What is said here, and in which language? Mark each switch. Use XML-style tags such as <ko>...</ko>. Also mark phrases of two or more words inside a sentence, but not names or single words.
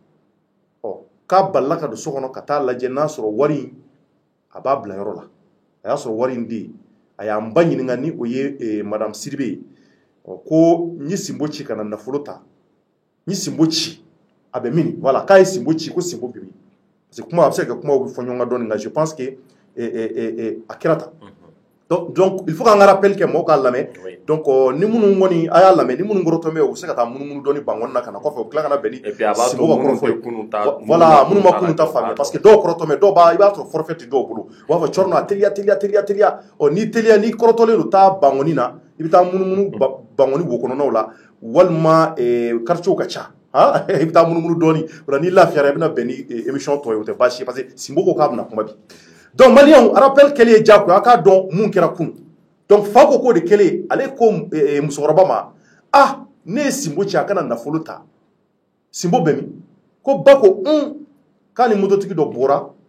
<bm>k'a balila ka don so kɔnɔ ka taa lajɛ n'a sɔrɔ wari in a b'a bila yɔrɔ la a y'a sɔrɔ wari in de a y'an ba ɲininka ni o ye madame Sidibe ye ko n ye Sinbo ci ka na nafolo ta n ye Sinbo ci a bɛ min voilà k'a ye Sinbo ci ko Sinbo bɛ min</bm> <fr>parce que</fr> <bm>kuma a bɛ se ka kɛ kumaw bɛ fɔ ɲɔgɔn kan dɔɔni nka</bm> <fr>je pense que</fr> <bm>a kɛra tan</bm> <fr>donc il faut</fr> <bm>k'an ka rappel kɛ mɔgɔw k'a lamɛn donc ni minnu kɔni a y'a lamɛn ni minnu kɔrɔtɔmɛ u bɛ se ka taa munumunu dɔɔni bankɔni na ka na kɔfɛ u tila ka na bɛn ni Sinbo ka kɔrɔfɔ voilà minnu ma kunun ta faamuya</bm> <fr>parce que</fr> <bm>dɔw kɔrɔtɔmɛ dɔw b'a i b'a sɔrɔ forfait tɛ dɔw bolo u b'a fɔ cɔrɔnɔ a teliya ni teliya ni kɔrɔtɔlen don taa bankɔni na i bɛ taa munumunu bankɔni wo kɔnɔnaw la walima quartier ka ca i bɛ taa munumunu dɔɔni o la n'i lafiyara i bɛna bɛn ni émission tɔ ye o tɛ baasi ye</bm> <fr>parce que</fr> <bm>Sinbo ko k'a bɛna kuma bi donc maliyɛnw rappel kɛlen ye diyagoya a k'a dɔn mun kɛra kunun donc fa ko k'o de kɛlen ale ko musokɔrɔba ma ne ye Sinbo ci a kana nafolo ta Sinbo bɛ min ko ba ko k'a ni mototigi dɔ bɔra</bm>